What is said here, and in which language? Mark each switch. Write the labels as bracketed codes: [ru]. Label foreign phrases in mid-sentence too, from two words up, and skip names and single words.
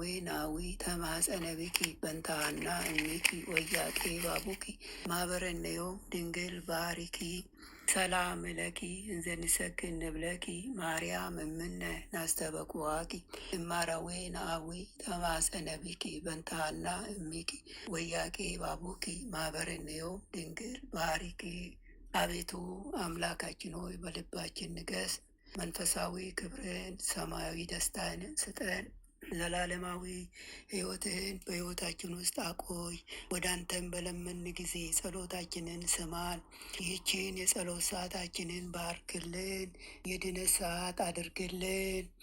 [gez] ናዊ ተማጸነ ብኪ በንታና እምኪ ወያቄ ባቡኪ ማህበረነዮም ድንግል ባርኪ ሰላም ለኪ እንዘንሰግድ ንብለኪ ማርያም እምነ ናስተበቁዋኪ እማረዌ ናዊ ተማጸነ ብኪ በንታና እምኪ ወያቄ ባቡኪ ማህበረነዮም ድንግል ባርኪ። [am] አቤቱ አምላካችን ሆይ በልባችን ንገስ፣ መንፈሳዊ ክብርን ሰማያዊ ደስታን ስጠን። ዘላለማዊ ሕይወትህን በሕይወታችን ውስጥ አቆይ። ወደ አንተም በለመን ጊዜ ጸሎታችንን ስማን። ይህችን የጸሎት ሰዓታችንን ባርክልን፣ የድነት ሰዓት አድርግልን።